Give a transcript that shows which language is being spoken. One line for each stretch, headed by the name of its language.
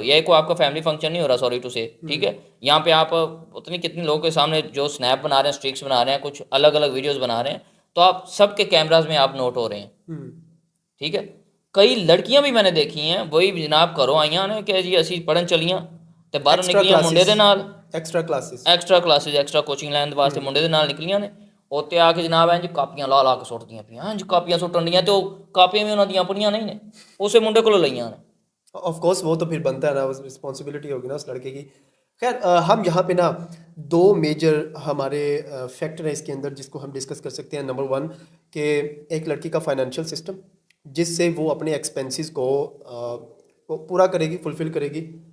Hindi: ये कोई आपका फैमिली फंक्शन नहीं हो रहा, सॉरी टू से, ठीक है। यहाँ पे आप उतनी कितने लोगों के सामने जो स्नैप बना रहे हैं, स्ट्रिक्स बना रहे हैं, कुछ अलग अलग वीडियोस बना रहे हैं, तो आप सबके कैमराज में आप नोट हो रहे हैं। ठीक है, कई लड़कियां भी मैंने देखी हैं, वही जनाब घरों आईਆਂ ने कि जी
Punjabi: ਅਸੀਂ ਪੜਨ ਚਲੀਆਂ ਤੇ ਬਾਹਰ ਨਿਕਲੀਆਂ ਮੁੰਡੇ ਦੇ ਨਾਲ, ਐਕਸਟਰਾ ਕਲਾਸਿਸ ਐਕਸਟਰਾ ਕੋਚਿੰਗ ਲੈਣ ਵਾਸਤੇ ਮੁੰਡੇ ਦੇ ਨਾਲ ਨਿਕਲੀਆਂ ਨੇ। ਉੱਤੇ ਆ ਕੇ ਜਨਾਬ ਇੰਜ ਕਾਪੀਆਂ ਲਾ ਕੇ ਸੁੱਟਦੀਆਂ ਪਈਆਂ, ਇੰਜ ਕਾਪੀਆਂ ਸੁੱਟਣ ਦੀਆਂ, ਤੇ ਉਹ ਕਾਪੀਆਂ ਵੀ ਉਹਨਾਂ ਦੀਆਂ ਆਪਣੀਆਂ ਨਹੀਂ ਨੇ, ਉਸੇ ਮੁੰਡੇ ਕੋਲੋਂ ਲਈਆਂ ਨੇ।
Hindi: ऑफ कोर्स वो तो फिर बनता है ना, उस रिस्पॉन्सिबिलिटी होगी ना उस लड़के की। खैर हम यहाँ पे ना 2 मेजर हमारे फैक्टर है इसके अंदर जिसको हम डिस्कस कर सकते हैं। नंबर 1 कि एक लड़की का फाइनेंशियल सिस्टम जिससे वो अपने एक्सपेंसेस को पूरा करेगी, फुलफिल करेगी।